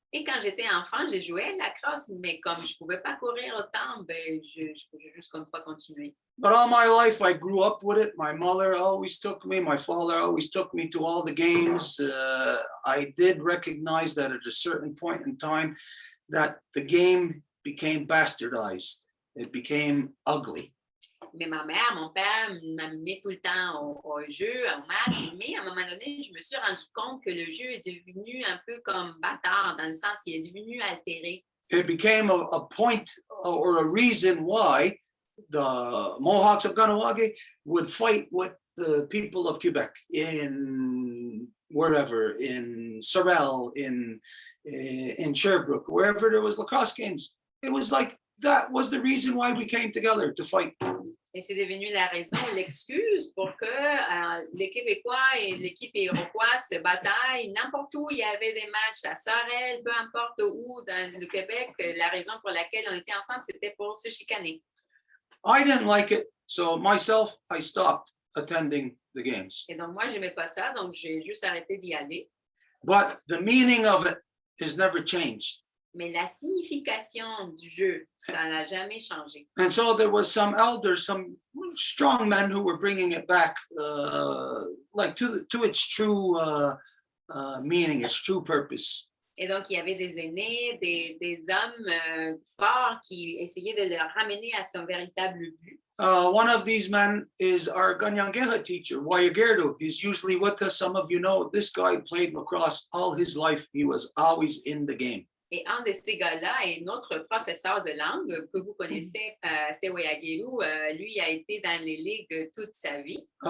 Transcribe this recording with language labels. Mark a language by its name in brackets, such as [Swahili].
[French] Et quand j'étais enfant, j'ai joué à la crosse, mais comme je ne pouvais pas courir autant, ben, je pouvais juste comme pas continuer. [English] But all my life, I grew up with it. My mother always took me. My father always took me to all the games. I did recognize that at a certain point in time, that the game became bastardized. It became ugly. [French] Mais ma mère, mon père m'amenaient tout le temps au jeu, au match, mais à un moment donné, je me suis rendu compte que le jeu est devenu un peu comme bâtard, dans le sens il est devenu altéré. [English] It became a point or a reason why the Mohawks of Kahnawake would fight with the people of Quebec in wherever, in Sorel, in Sherbrooke, wherever there was lacrosse games. It was like that was the reason why we came together to fight. [French] Et c'est devenu la raison, l'excuse pour que les Québécois et l'équipe iroquoise se bataillent n'importe où. Il y avait des matchs à Sorel, peu importe où dans le Québec. La raison pour laquelle on était ensemble, c'était pour se chicaner. [English] I didn't like it, so myself, I stopped attending the games. [French] Et donc, moi, je n'aimais pas ça, donc j'ai juste arrêté d'y aller. [English] But the meaning of it has never changed. [French] Mais la signification du jeu, ça n'a jamais changé. [English] And so there was some elders, some strong men who were bringing it back, like to its true meaning, its true purpose. [French] Et donc, il y avait des aînés, des hommes forts qui essayaient de le ramener à son véritable but. [English] One of these men is our Ganyangeha teacher, Wayagerdo. He's usually with us. Some of you know this guy played lacrosse all his life. He was always in the game. [French] Et un de ces gars-là est notre professeur de langue que vous connaissez, c'est Wayagerdo. Lui a été dans les ligues toute sa vie.